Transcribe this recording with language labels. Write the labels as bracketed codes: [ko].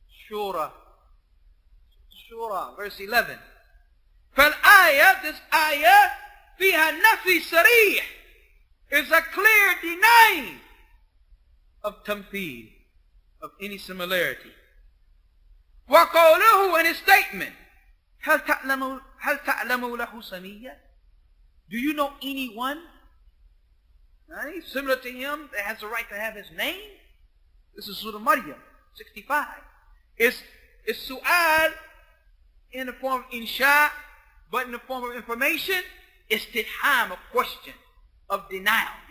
[en] Shura, verse 11. [ar] فالآية, [en] this ayah, [ar] فيها نفي صريح, [en] is a clear denying of tamtheel, of any similarity. [ar] وقوله, [en] in his statement, [ar] هل تعلم له سمية? [en] Do you know anyone similar to him that has the right to have his name? This is Surah Maryam 65. It's su'al in the form of insha, but in the form of information, istitham, a question of denial.